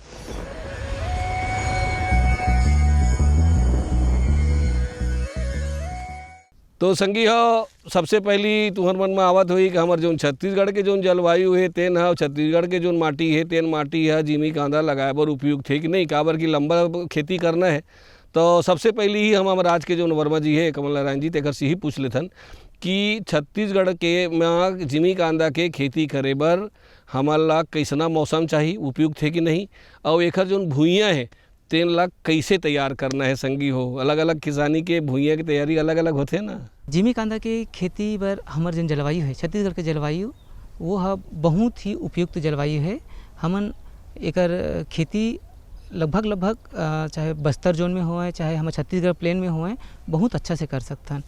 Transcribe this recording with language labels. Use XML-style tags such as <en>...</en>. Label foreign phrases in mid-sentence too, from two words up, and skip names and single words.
<hne>तो संगी हो, सबसे पहली तुम्हार मन में आवत हुई कि हमारे जो छत्तीसगढ़ के जो जलवायु है तेन है, छत्तीसगढ़ के जो माटी है तेन माटी है जिमी कांदा लगाए बर उपयुक्त है कि नहीं, काबर की लंबा खेती करना है। तो सबसे पहले ही हम हमारे आज के जो वर्मा जी है कमल नारायण जी तेकर से ही पूछ लेथन कि छत्तीसगढ़ के में जिमी कांदा के खेती करे बर हमारा कैसना मौसम चाहिए, उपयुक्त है कि नहीं, और एकर जो भूइयाँ है तेन ला कैसे तैयार करना है संगी हो। अलग अलग किसानी के भूइयाँ की तैयारी अलग अलग होते हैं ना। जिमी कांदा के खेती बर हमर जन जलवायु है छत्तीसगढ़ के जलवायु वो है बहुत ही उपयुक्त जलवायु है। हमन एकर खेती लगभग चाहे बस्तर जोन में होए चाहे हम छत्तीसगढ़ प्लेन में होए बहुत अच्छा से कर सकथन।</hne>